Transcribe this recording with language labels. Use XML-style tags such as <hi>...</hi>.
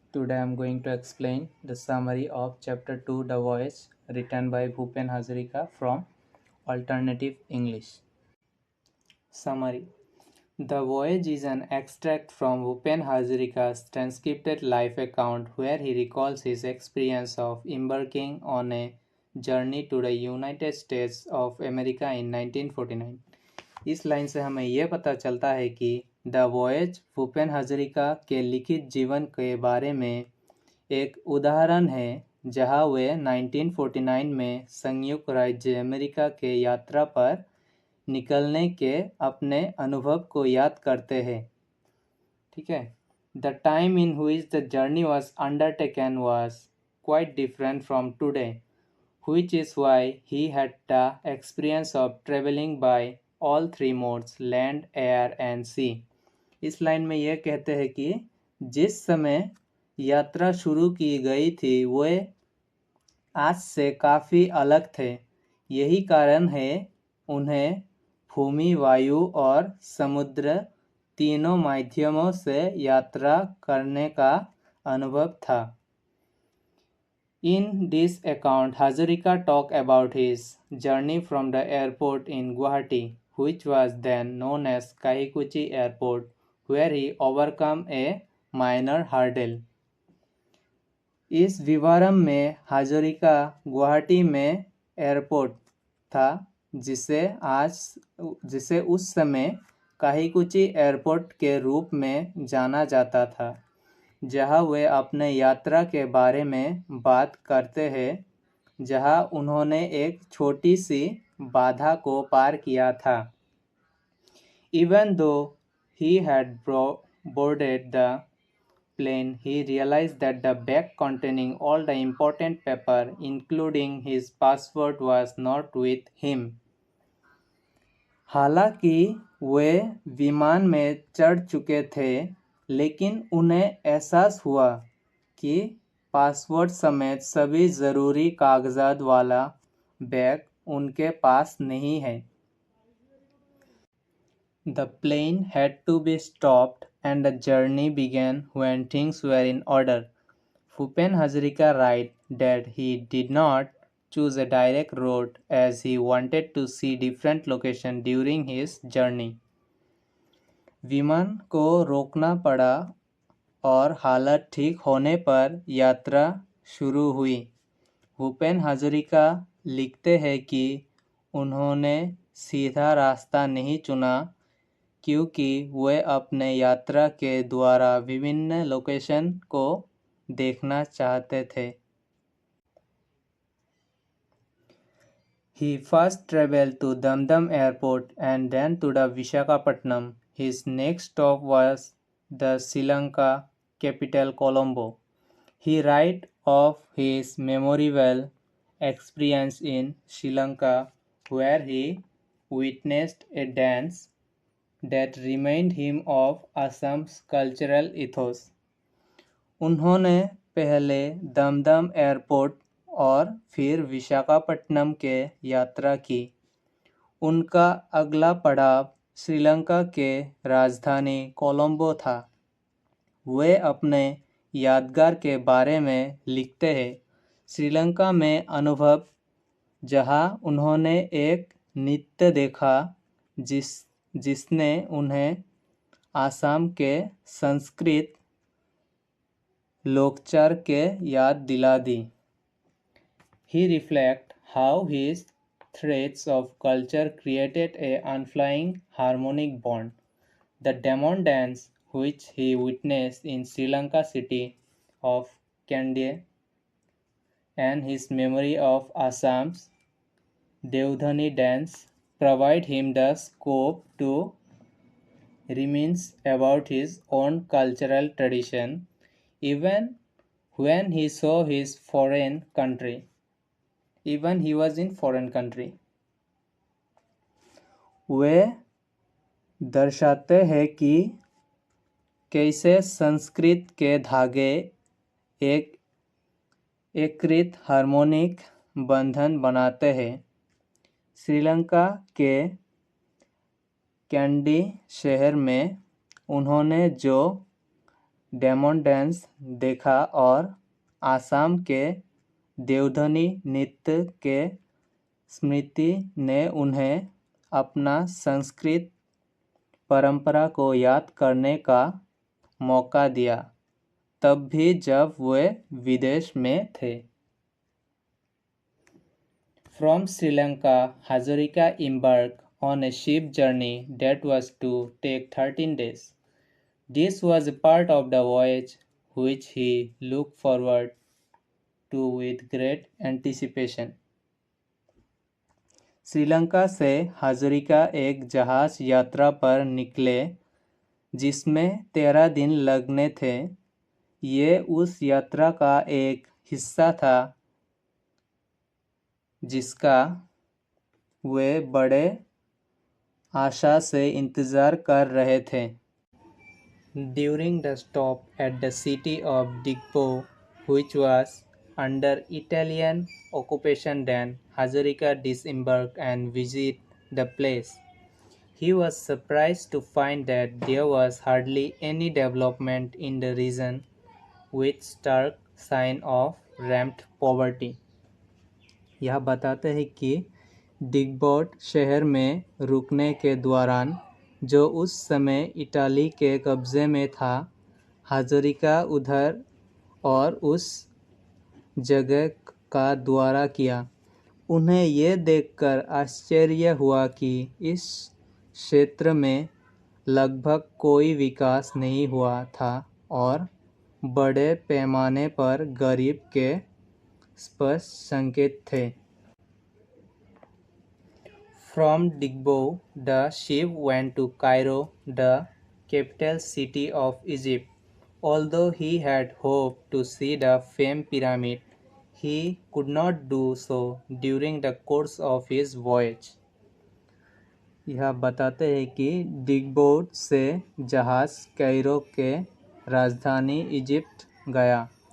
<en>Today I am going to explain the summary of Chapter 2 The Voyage written by Bhupen Hazarika from Alternative English. Summary. The Voyage is an extract from Bhupen Hazarika's transcribed life account where he recalls his experience of embarking on a journey to the United States of America in 1949.</en> <hi>इस line से हमें यह पता चलता है कि the voyage Bhupen हजरिका के लिखित जीवन के बारे में एक उदाहरण है जहां वे 1949 में संयुक्त राज्य अमेरिका के यात्रा पर निकलने के अपने अनुभव को याद करते हैं। ठीक है।</hi> <en>The time in which the journey was undertaken was quite different from today, which is why he had the experience of traveling by all three modes land, air and sea।</en> <hi>इस लाइन में यह कहते हैं कि जिस समय यात्रा शुरू की गई थी वे आज से काफ़ी अलग थे। यही कारण है उन्हें भूमि, वायु और समुद्र तीनों माध्यमों से यात्रा करने का अनुभव था।</hi> <en>In this account, Hazarika talked about his journey from the airport in Guwahati, which was then known as Kahikuchi Airport, where he overcome a minor hurdle।</en> <hi>इस विवरण में हाजरिका गुवाहाटी में एयरपोर्ट था जिसे उस समय काहिकुची एयरपोर्ट के रूप में जाना जाता था, जहां वे अपने यात्रा के बारे में बात करते हैं जहां उन्होंने एक छोटी सी बाधा को पार किया था।</hi> <en>Even though he had boarded the plane, he realized that the bag containing all the important paper, including his passport, was not with him।</en> <hi>हालांकि वे विमान में चढ़ चुके थे, लेकिन उन्हें एहसास हुआ कि पासपोर्ट समेत सभी ज़रूरी कागजात वाला बैग उनके पास नहीं है।</hi> <en>The plane had to be stopped and the journey began when things were in order। Bhupen Hazarika writes that he did not choose a direct route as he wanted to see different locations during his journey।</en> <hi>विमान को रोकना पड़ा और हालत ठीक होने पर यात्रा शुरू हुई। भूपेन हजरिका लिखते हैं कि उन्होंने सीधा रास्ता नहीं चुना क्योंकि वे अपने यात्रा के द्वारा विभिन्न लोकेशन को देखना चाहते थे।</hi> <en>He first traveled to Dum Airport and then to the Visakhapatnam। His next stop was the Sri Lanka capital Colombo। He writes of his memorable experience in Sri Lanka where he witnessed a dance that reminded him of Assam's cultural ethos।</en> <hi>उन्होंने पहले Dumdum airport और फिर विशाखापट्टनम के यात्रा की। उनका अगला पड़ाव श्रीलंका के राजधानी कोलंबो था। वे अपने यादगार के बारे में लिखते हैं श्रीलंका में अनुभव जहां उन्होंने एक नृत्य देखा जिसने उन्हें आसाम के संस्कृत लोकचार के याद दिला दी।</hi> <en>He reflects how his threads of culture created a unflying harmonic bond। The Demon dance, which he witnessed in Sri Lanka city of Kandy, and his memory of Assam's Devdhani dance provide him the scope to reminisce about his own cultural tradition even when he saw his foreign country, even he was in foreign country।</en> <hi>वे दर्शाते हैं कि कैसे संस्कृत के धागे एक एकीकृत harmonic बंधन बनाते हैं। श्रीलंका के कैंडी शहर में उन्होंने जो डेमन डांस देखा और आसाम के देवधनी नृत्य के स्मृति ने उन्हें अपना संस्कृत परंपरा को याद करने का मौका दिया, तब भी जब वे विदेश में थे।</hi> <en>From Sri Lanka, Hazarika embarked on a ship journey that was to take 13 days. This was a part of the voyage which he looked forward to with great anticipation.</en> <hi>Sri Lanka से हाजरिका एक जहाज यात्रा पर निकले जिसमें 13 दिन लगने थे। ये उस यात्रा का एक हिस्सा था जिसका वे बड़े आशा से इंतज़ार कर रहे थे।</hi> <en>During the stop at the city of Digbo, which was under Italian occupation then, Hazarika disembarked and visited the place. He was surprised to find that there was hardly any development in the region, with stark sign of rampant poverty.</en> <hi>यह बताते हैं कि डिगबोट शहर में रुकने के दौरान, जो उस समय इटाली के कब्ज़े में था, हाजरिका उधर और उस जगह का दौरा किया। उन्हें ये देखकर आश्चर्य हुआ कि इस क्षेत्र में लगभग कोई विकास नहीं हुआ था और बड़े पैमाने पर गरीब के स्पष्ट संकेत थे।</hi> <en>From Digbo, the ship went to Cairo, the capital city of Egypt. Although he had hoped to see the famed pyramid, he could not do so during the course of his voyage.</en> <hi>यह बताते हैं कि डिगबोट से जहाज़ Cairo के राजधानी Egypt गया।</hi>